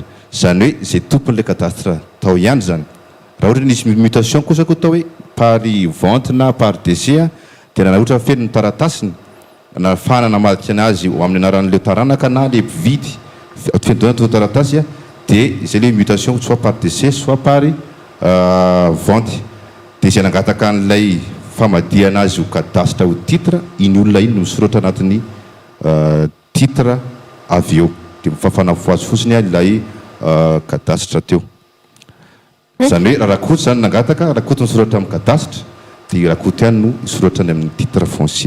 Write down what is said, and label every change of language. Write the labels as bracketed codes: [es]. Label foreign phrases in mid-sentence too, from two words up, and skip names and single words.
[mg] Izany hoe izay tompon'ilay cadastre tao ihany zany. Raha ohatra nisy mutation kosa koa tao hoe [fr] pari vente [mg] na [fr] pari décès [mg] dia na ohatra feno ny taratasiny na fana namadika anazy amin'ny anaran'ilay taranaka na le mpividy fendoana to taratasy dia izay le mutation [fr] soit pari décès soit pari vente. [mg] Dia izay nangataka an'ilay famadihana azy ho cadastre ho titre, iny olona iny no misoratra anatin'ny titre avy eo dia mifafanafo azy fotsiny ilay cadastre teo. Izany hoe Rakoto zany nangataka, Rakoto misoratra amin'ny cadastre dia Rakoto ihany no misoratrany amin'ny [fr] titre foncier.